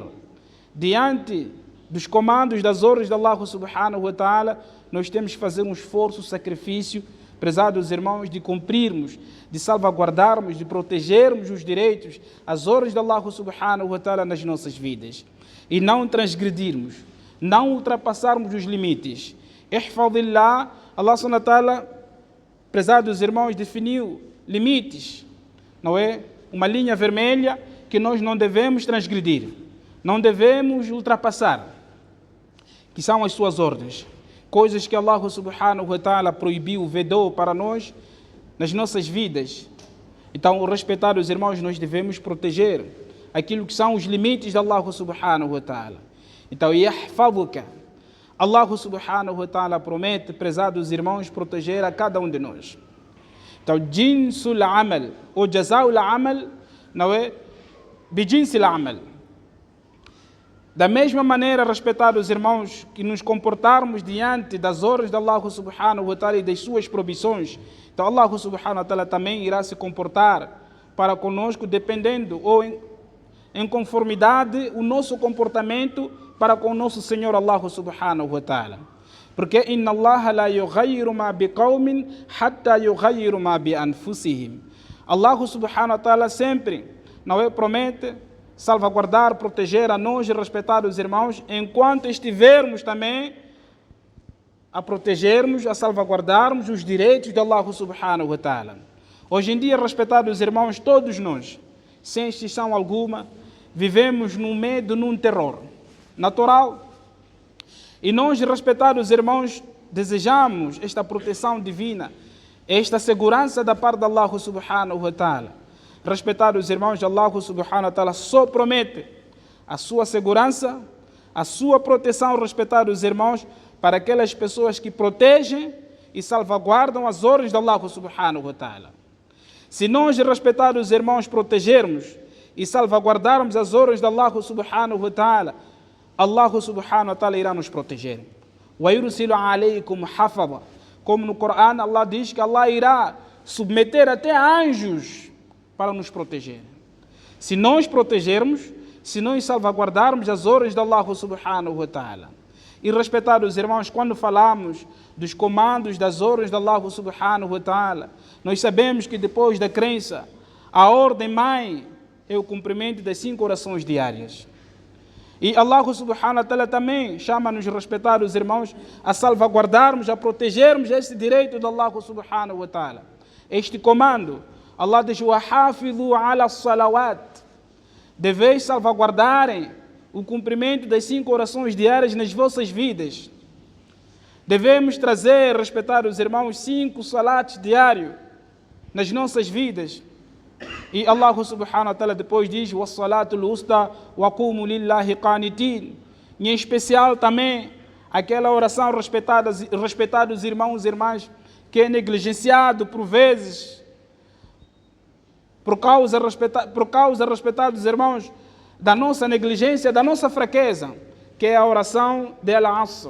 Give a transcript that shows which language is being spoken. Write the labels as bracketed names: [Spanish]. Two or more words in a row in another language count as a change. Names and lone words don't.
[Portuguese] Diante dos comandos, das ordens de [Arabic] الله سبحانه وتعالى, [Portuguese] nós temos que fazer um esforço, um sacrifício, prezados irmãos, de cumprirmos, de salvaguardarmos, de protegermos os direitos, as ordens de [Arabic] الله سبحانه وتعالى [Portuguese] nas nossas vidas. E não transgredirmos, não ultrapassarmos os limites. [Arabic] احفظ الله، الله سبحانه وتعالى, [Portuguese] prezados irmãos, definiu limites, não é? Uma linha vermelha que nós não devemos transgredir, não devemos ultrapassar, que são as suas ordens. Coisas que [Arabic] الله سبحانه وتعالى [Portuguese] proibiu, vedou para nós nas nossas vidas. Então, respeitar os irmãos, nós devemos proteger aquilo que são os limites de [Arabic] الله سبحانه وتعالى. [Portuguese] Então, yahfaduka, [Arabic] الله سبحانه وتعالى [Portuguese] promete, prezados irmãos, proteger a cada um de nós. Então, [Arabic] جنس العمل, ou جزاء العمل, [Portuguese] não é? [Arabic] بجنس العمل. [Portuguese] Da mesma maneira, respeitados irmãos, que nos comportarmos diante das ordens de [Arabic] الله سبحانه وتعالى [Portuguese] e das suas proibições, então [Arabic] الله سبحانه وتعالى [Portuguese] também irá se comportar para conosco, dependendo ou em conformidade o nosso comportamento para com o nosso Senhor [Arabic] الله سبحانه وتعالى. Porque إن الله لا يغير ما بقوم حتى يغيروا ما بأنفسهم. الله سبحانه وتعالى [Portuguese] sempre, não é, promete salvaguardar, proteger a nós e respeitar os irmãos, enquanto estivermos também a protegermos, a salvaguardarmos os direitos de [Arabic] الله سبحانه وتعالى. [Portuguese] Hoje em dia, respetados irmãos, todos nós, sem exceção alguma, vivemos num medo, num terror natural. E nós, respetados irmãos, desejamos esta proteção divina, esta segurança da parte de [Arabic] الله سبحانه وتعالى. [Portuguese] Respetados irmãos, [Arabic] الله سبحانه وتعالى [Portuguese] só promete a sua segurança, a sua proteção, respetados irmãos, para aquelas pessoas que protegem e salvaguardam as ordens de [Arabic] الله سبحانه وتعالى. [Portuguese] Se nós, respetados irmãos, protegermos e salvaguardarmos as ordens de [Arabic] الله سبحانه وتعالى, الله سبحانه وتعالى [Portuguese] irá nos proteger. [Arabic] وَيُرْسِلُ عَلَيْكُمْ حَفَظًا. [Portuguese] Como no Corão, Allah diz que Allah irá submeter até anjos para nos proteger. Se nós protegermos, se nós salvaguardarmos as ordens de [Arabic] الله سبحانه وتعالى. [Portuguese] E respetados irmãos, quando falamos dos comandos das ordens de [Arabic] الله سبحانه وتعالى, [Portuguese] nós sabemos que depois da crença, a ordem mãe é o cumprimento das 5 orações diárias. E [Arabic] الله سبحانه وتعالى [Portuguese] também chama-nos, respetados irmãos, a salvaguardarmos, a protegermos este direito de [Arabic] الله سبحانه وتعالى. [Portuguese] Este comando, Allah diz: [Arabic] وَحَافِظُوا عَلَى الصَّلَوَاتِ. [Portuguese] Deveis salvaguardarem o cumprimento das 5 orações diárias nas vossas vidas. Devemos trazer, respetados irmãos, 5 salats diários nas nossas vidas. E [Arabic] الله سبحانه وتعالى [Portuguese] depois diz: [Arabic] وَالصَّلَاةُ الْوُسْطَى وَقُومُوا لِلَّهِ قَانِتِينَ. [Portuguese] Em especial também aquela oração, respetados irmãos e irmãs, que é negligenciado por vezes, por causa, respetados irmãos, da nossa negligência, da nossa fraqueza, que é a oração de Al-Asr.